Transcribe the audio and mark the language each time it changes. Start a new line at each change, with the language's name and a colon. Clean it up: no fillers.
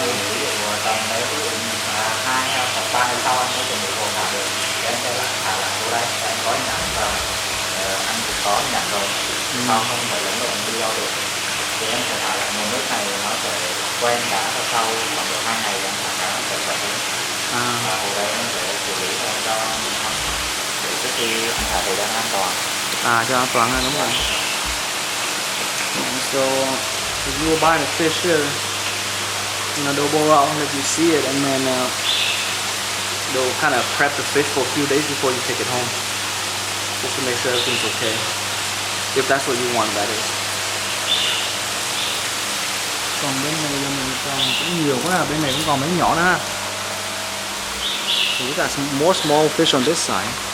Vietnamese: Ví dụ tầm đấy, ví dụ 2 hoặc 3 ngày sau anh mới chuẩn bị hồ thả được, thì anh sẽ thả lại vô đây, anh có nhãn và anh cũng có nhãn rồi, sau không phải lẫn lộn đi đâu được. Thì anh sẽ thả lại nguồn nước này, nó sẽ quen đã và sau khoảng độ 2 ngày anh thả cá nó sẽ khỏe hơn. Và hồi đấy anh sẽ xử lý cho để trước khi anh thả thời gian an toàn. Cho an toàn đúng rồi.
English: So if you were buying a fish here, they'll go out and let you see it, and then they'll kind of prep the fish for a few days before you take it home, just to make sure everything's okay. If that's what you want, that is.
Vietnamese: Còn bên này là mình còn cũng nhiều quá, bên này cũng còn mấy nhỏ nữa ha.
English: So we got some more small fish on this side.